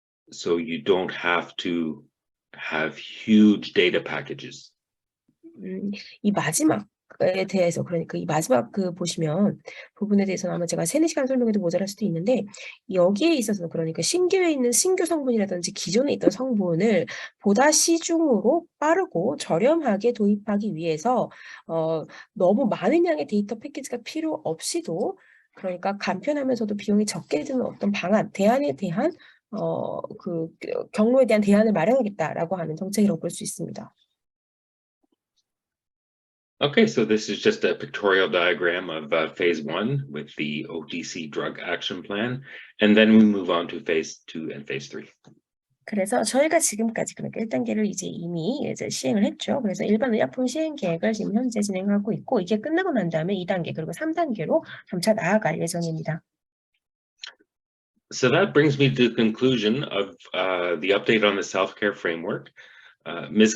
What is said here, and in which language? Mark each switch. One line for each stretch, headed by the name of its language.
English: So you don't have to have huge data packages.
Korean: 이 마지막 에 대해서 그러니까 이 마지막 그 보시면 부분에 대해서는 아마 제가 3-4시간 설명해도 모자랄 수도 있는데 여기에 있어서 그러니까 신규에 있는 신규 성분이라든지 기존에 있던 성분을 보다 시중으로 빠르고 저렴하게 도입하기 위해서 너무 많은 양의 데이터 패키지가 필요 없이도 그러니까 간편하면서도 비용이 적게 드는 어떤 방안, 대안에 대한 그 경로에 대한 대안을 마련하겠다라고 하는 정책이라고 볼 수 있습니다.
English: Okay, so this is just a pictorial diagram of phase 1 with the OTC drug action plan, and then we move on to phase 2 and phase 3.
Korean: 그래서 저희가 지금까지 그러니까 1단계를 이제 이미 이제 시행을 했죠. 그래서 일반 의약품 시행 계획을 지금 현재 진행하고 있고 이게 끝나고 난 다음에 2단계 그리고 3단계로 점차 나아갈 예정입니다.
English: So that brings me to the conclusion of the update on the self-care framework. Ms.